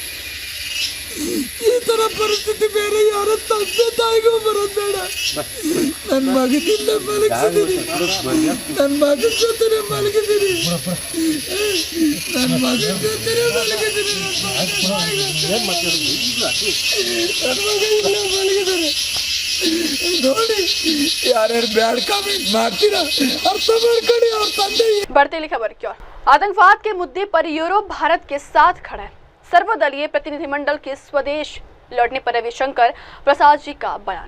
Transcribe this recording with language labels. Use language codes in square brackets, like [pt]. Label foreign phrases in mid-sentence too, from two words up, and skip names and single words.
[kn] ಈ ತರ ಪರಿಸ್ಥಿತಿ ಬೇರೆ ಯಾರ ತಂದೆ ತಾಯಿಗೂ ಬರೋದು ಬೇಡ. ನನ್ನ ಮಗನ ಇಲ್ಲೇ ಮಲಗಿಸಿದ್ದೀನಿ. ನನ್ನ ಮಗನ ಜೊತೆ ಮಲಗಿದ್ದೀನಿ. ನನ್ನ ಮಗನ ಜೊತೆ ಮಲಗಿದ್ದೀನಿ. ನನ್ನ ಮಗ ಇಲ್ಲೇ ಮಲಗಿದ್ದಾರೆ. [hi] बढ़ती हुई खबर की ओर। आतंकवाद के मुद्दे पर यूरोप भारत के साथ खड़ा है। सर्वदलीय प्रतिनिधिमंडल के स्वदेश लौटने पर रविशंकर प्रसाद जी का बयान।